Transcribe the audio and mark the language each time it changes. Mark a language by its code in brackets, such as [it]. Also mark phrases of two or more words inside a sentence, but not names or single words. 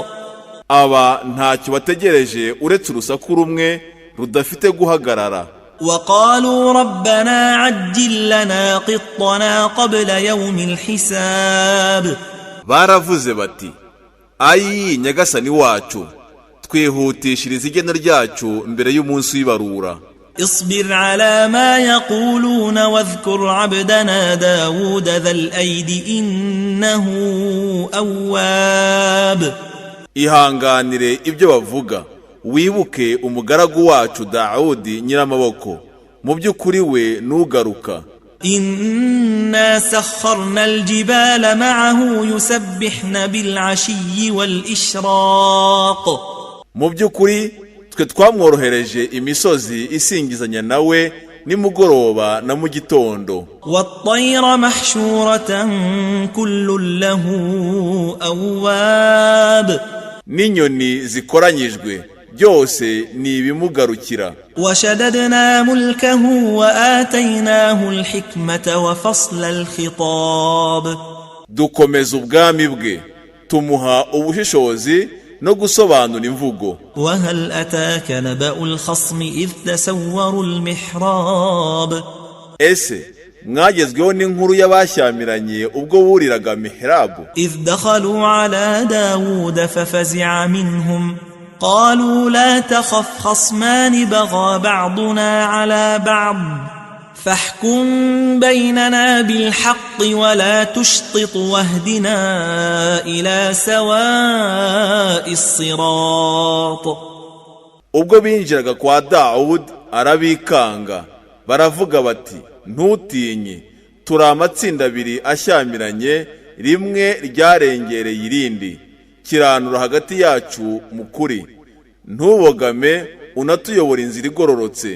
[rw] Aba ntacyo bategereje uretse urusaku rumwe rudafite guhagarara. [ar] وقالوا ربنا عجل لنا قطنا قبل يوم الحساب. [rw] Baravuze bati ayi Nyagasani wacu, twihutishiriza igena ryacu mbere y'umunsi w'ibarura. [ar] اصبر على ما يقولون واذكر عبدنا داود ذا الأيد إنه أواب. [rw] Ihanganire ibyo bavuga, wibuke umugaragu wacu Daudi nyiramaboko, mu by'ukuri we nugaruka. [ar] إنا سخرنا الجبال معه يسبحن بالعشي والإشراق. [rw] Mu by'ukuri twe twamworohereje imisozi isingizanya nawe nimugoroba na mu gitondo. [ar] والطير محشورة كل له أواب [rw] n'inyoni zikoranyijwe byose ni ibimugarukira. [ar] وشددنا ملكه وآتيناه الحكمة وفصل الخطاب [rw] dukomeza ubwami bwe tumuha ubushishozi no gusobanura imvugo. [ar] وهل أتاك نبأ الخصم إذ تسوروا المحراب [rw] ese mwagezweho n'inkuru y'abashyamiranye ubwo buriraga mihrabu? [ar] إذ دخلوا على داود ففزع منهم قالوا لا تخف خصمان بغى بعضنا على بعض فاحكم بيننا بالحق ولا تشطط واهدنا إلى سواء الصراط. [rw] ubwo binjiraga kwa Dawudi arabikanga baravuga bati ntutinye, turi amatsinda abiri ashyamiranye, rimwe ryarengereye irindi, kiranura hagati yacu mu kuri, ntubogame unatuyobora inzira igororotse.